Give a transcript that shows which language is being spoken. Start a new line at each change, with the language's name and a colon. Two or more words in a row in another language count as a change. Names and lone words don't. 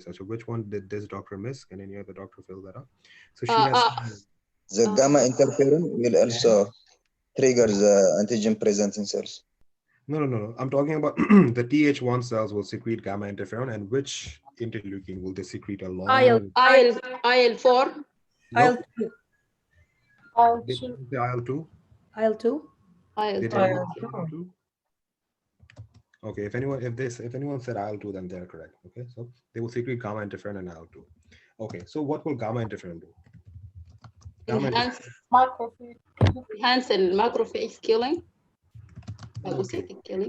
English: So which one did this doctor miss? Can any other doctor fill that up? So she has the gamma interferon will also trigger the antigen presenting cells. No. I'm talking about the Th1 cells will secrete gamma interferon, and which interleukin will they secrete along? IL-4. Nope. IL-2. IL-2. IL-2. IL-2. Okay, if anyone said IL-2, then they're correct. Okay, so they will secrete gamma interferon and IL-2. Okay, so what will gamma interferon do? Enhance macrophage killing. Phagocytic killing.